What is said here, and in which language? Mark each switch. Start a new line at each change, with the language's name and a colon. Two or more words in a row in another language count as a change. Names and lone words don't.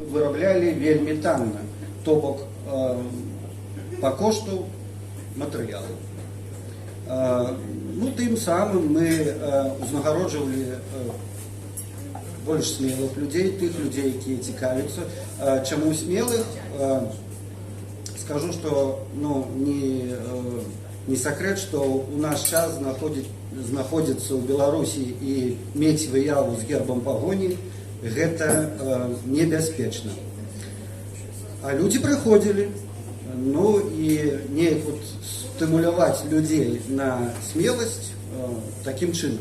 Belarusian: выраблялі вельмі танна, то бок па кошту матэрыялу. Ну, тым самым мы узнагароджвалі больш смелых людзей, тых людзей, якія цікавяцца. Чаму смелых?
Russian: Скажу, что не секрет, что
Belarusian: у нас час знаходзіцца ў Беларусі і мець выяву з гербам пагоні гэта небяспечна. А людзі прыходзілі, ну і неяк вот стымуляваць людзей на смеласць такім чынам.